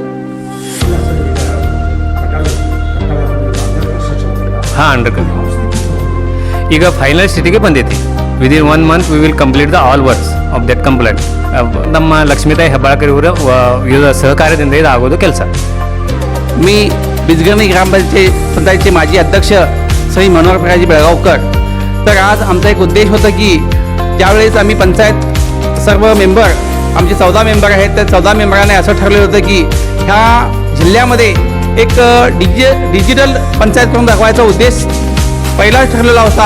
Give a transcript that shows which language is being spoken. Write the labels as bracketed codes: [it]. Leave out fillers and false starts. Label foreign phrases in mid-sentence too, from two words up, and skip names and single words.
[kn] ಹಾಂ, ಈಗ ಫೈನಲ್ ಸ್ಟೇಜಿಗೆ ಬಂದೈತಿ. [en] Within 1 month we will complete the all works of that complaint. ನಮ್ಮ ಲಕ್ಷ್ಮೀತಾಯಿ ಹೆಬ್ಬಾಳ್ಕರ್ ಇವರ ಸಹಕಾರ್ಯದಿಂದ ಇದು ಆಗೋದು ಕೆಲಸ. [mr] मी बिजगर्णी ग्रामपंचायतचे माजी अध्यक्ष श्री मनोहर प्रकाशजी बेळगावकर. तर आज आमचा एक उद्देश होता की ज्यावेळेस आम्ही पंचायत सर्व मेंबर, आमचे 14 मेंबर आहेत, त्या 14 मेंबरांनी असं ठरलेलं होतं की ह्या जिल्ह्यामध्ये एक डिजिटल पंचायत करून दाखवायचा उद्देश पहिलाच ठरलेला होता.